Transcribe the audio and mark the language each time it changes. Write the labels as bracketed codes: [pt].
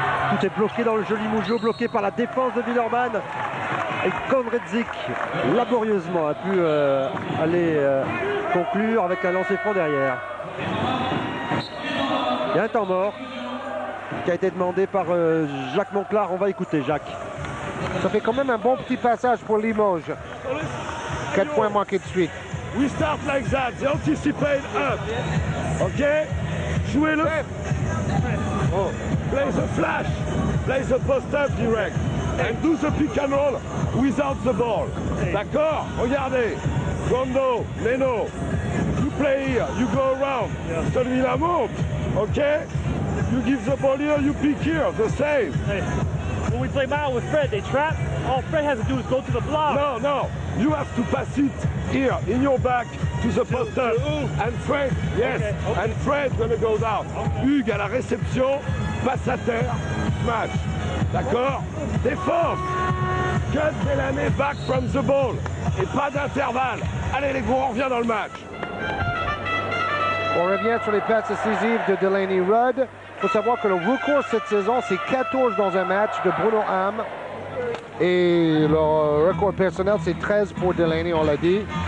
[fr] Tout est bloqué dans le jeu Limougeau, bloqué par la défense de Villeurbanne. Et Gondrezic, laborieusement, a pu aller conclure avec un lancer franc derrière. Il y a un temps mort qui a été demandé par Jacques Monclar. On va écouter Jacques. Ça fait quand même un bon petit passage pour Limoges. 4 points manqués de suite. [en] We start like that, they anticipate up. Ok? [fr] Jouez-le. [en] Oh. Play the flash, play the post-up direct. And do the pick and roll without the ball. [fr] D'accord? Regardez. [en] Gondo, Neno. You play here, you go around. [fr] Celui-là monte. [en] Ok? You give the ball here, you pick here. The same. When we play mile with Fred, they trap. All Fred has to do is go to the block. No, no. You have to pass it here, in your back, to the post-up. And Fred, yes. Okay. And Fred gonna go down. Okay. [fr] Hugues à la réception, passe à terre, smash. D'accord? Défense. [en] Cut Delaney back from the ball. [fr] Et pas d'intervalle. Allez les gros, on revient dans le match. On revient sur les passes décisives de Delaney Rudd. Il faut savoir que le record cette saison, c'est 14 dans un match de Bruno Ham. Et le record personnel, c'est 13 pour Delaney, on l'a dit.